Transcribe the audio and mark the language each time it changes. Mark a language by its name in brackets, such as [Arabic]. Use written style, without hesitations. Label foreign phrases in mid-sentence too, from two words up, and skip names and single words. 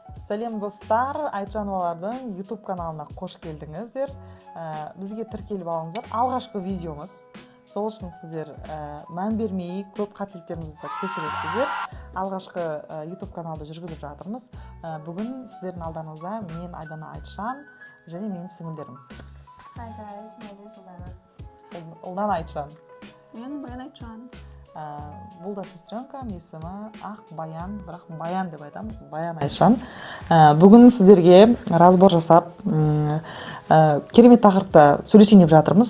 [Kazakh] Сәлем достар, Айтжановалардың YouTube каналына қош келдіңіздер. Бізге тіркеліп алыңыздар. Алғашқы видеомыз. Сол үшін сіздер мән бермей, көп қателіктерімізді кешіресіздер. Алғашқы YouTube каналды жүргізіп жатырмыз. Бүгін сіздердің алдарыңызда мен Айдана Айтжан және менің сіңілдерім. [English] Hi guys, my name is Ұлдана. [Kazakh] Ұлдана Айтжан. Мен Баян Айтжан. Бұл да сестренкам, есімі Ақ Баян, бірақ Баян деп айтамыз, Баян Айтжан. Бүгін сіздерге разбор жасап, керемет тақырыпта сөйлесейін деп жатырмыз.